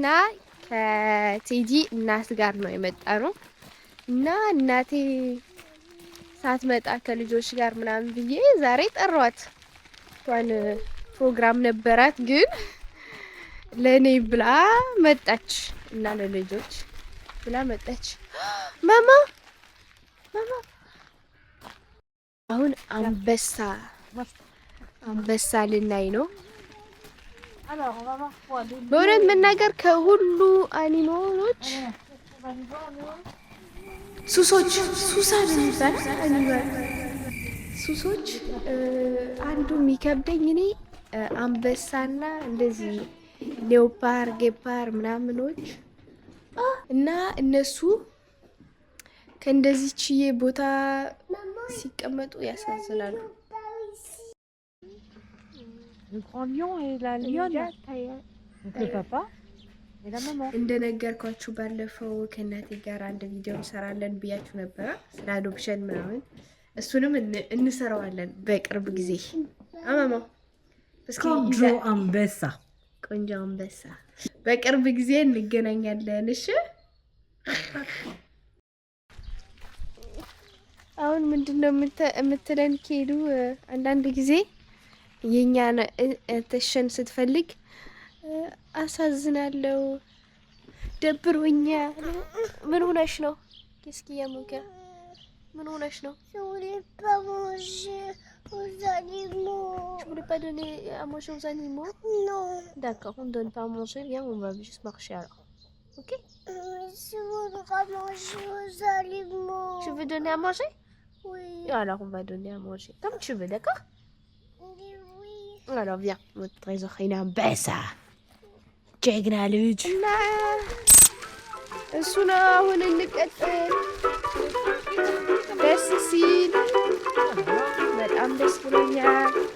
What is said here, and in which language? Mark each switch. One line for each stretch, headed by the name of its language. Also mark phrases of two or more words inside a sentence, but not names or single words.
Amharic: ከቴዲ እናት ጋር ነው የመጣ ነው። እና እናቴ ሳትመጣ ከልጆች ጋር ምናምን ብዬ ዛሬ ጠራዋት። እንኳን ፕሮግራም ነበራት፣ ግን ለኔ ብላ መጣች እና ለልጆች ብላ መጣች። ማማ አሁን አንበሳ ልናይ ነው።
French: Alors, on va voir quoi?
Amharic: በእውነት መናገር ከሁሉ አኒማሎች ሱሶች ሱሶች አንዱ የሚከብደኝ እኔ አንበሳና እንደዚህ
French: léopard guépard
Amharic: ምናምኖች እና እነሱ ከእንደዚህ ችዬ ቦታ ሲቀመጡ ያሳዝናሉ።
French: Le grand lion et la lionne. Donc le papa et la maman.
Amharic: እንደነገርኳችሁ ባለፈው ከእናቴ ጋር አንድ ቪዲዮ እንሰራለን ብያችሁ ነበረ ስለ አዶፕሽን ምናምን። እሱንም እንሰራዋለን በቅርብ ጊዜ። አማማ እስኪ ቆንጆ አንበሳ በቅርብ ጊዜ እንገናኛለን። እሺ አሁን ምንድነው የምትለን ኬዱ? አንዳንድ ጊዜ የኛን ተሸን ስትፈልግ አሳዝናለሁ፣ ደብሮኛል። ምን ሆነሽ ነው? እስኪ ያሙከ ምን ሆነሽ ነው?
French: Je voulais pas manger aux animaux. Tu voulais pas donner à manger aux animaux? Non. D'accord, on ne donne pas à manger, viens, on va juste marcher alors. Ok? Je voudrais manger aux animaux. Tu veux donner à manger? Oui. Alors on va donner à manger comme tu veux, d'accord? Oui. Alors viens, notre trésor il est un bessa.
Amharic: ጀግና ልጅ እና እሱ ነው። አሁን እንቀጥል። ደስ ሲል በጣም ደስ ብሎኛል።